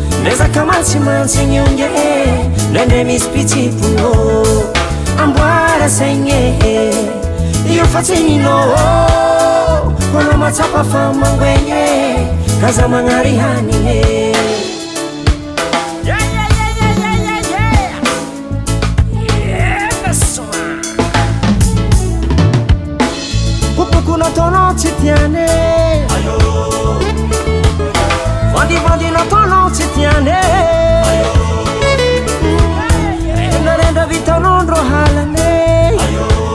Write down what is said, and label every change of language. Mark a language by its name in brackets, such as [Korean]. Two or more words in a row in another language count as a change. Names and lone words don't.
[Malagasy] Ndre zaka mantsimantsy igny ongy e, ndraindray misy pitsimpo, oh. Amboara saigny e, io fa tsy ninao, oh. Koa anao matsapa fa mangoegny e, ka zaho magnary hanigny e. [English] Yeah, yeah, yeah, yeah, yeah, yeah, yeah. Yeah, that's one. [Malagasy] Kopoko nataonao tsy tiane. Ayo. Vandivandy nataonao tsy tiane. Ayo. Rendrarendra vitanao ndro halane. Ayo.